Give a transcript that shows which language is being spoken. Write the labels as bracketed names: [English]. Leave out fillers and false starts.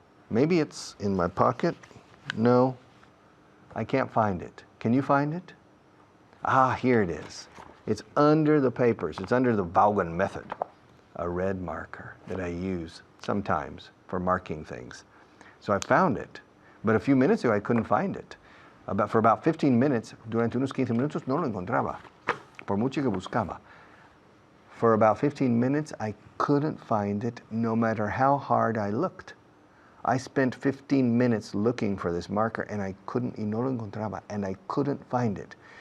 [English] Maybe it's in my pocket. No, I can't find it. Can you find it? Ah, here it is. It's under the papers. It's under the Vaughan method, a red marker that I use sometimes for marking things. So I found it, but a few minutes ago I couldn't find it. For about 15 minutes, [Spanish] durante unos 15 minutos no lo encontraba, por mucho que buscaba. [English] For about 15 minutes I couldn't find it no matter how hard I looked. I spent 15 minutes looking for this marker and I couldn't, [Spanish] y no lo encontraba, [English] and I couldn't find it.